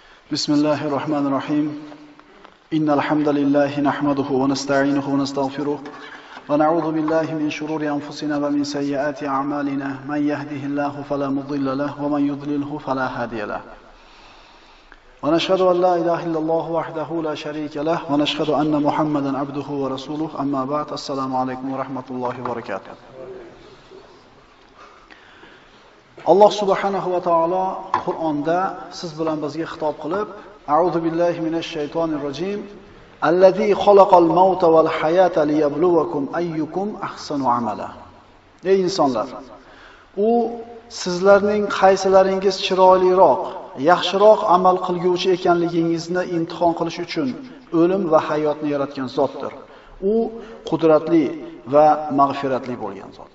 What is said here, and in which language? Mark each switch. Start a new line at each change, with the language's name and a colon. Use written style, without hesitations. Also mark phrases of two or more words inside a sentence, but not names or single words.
Arabic: بسم الله الرحمن الرحيم إن الحمد لله نحمده ونستعينه ونستغفره ونعوذ بالله من شرور أنفسنا ومن سيئات أعمالنا من يهده الله فلا مضل له ومن يضلله فلا هادي له ونشهد أن لا إله إلا الله وحده لا شريك له ونشهد أن محمدا عبده ورسوله أما بعد السلام عليكم ورحمة الله وبركاته.
Uzbek: Alloh
Arabic: سبحانه وتعالى
Uzbek: Qur'onda siz bilan bizga xitob qilib,
Arabic: أعوذ بالله من الشيطان الرجيم. الذي خلق الموت والحياة ليبلوكم أيكم أحسن عملا.
Uzbek: Ey insonlar, u sizlarning qaysilaringiz chiroyliroq, yaxshiroq amal qilguvchi ekanligingizni imtihon qilish uchun o'lim va hayotni yaratgan zotdir. U qudratli va mag'firatli bo'lgan zot.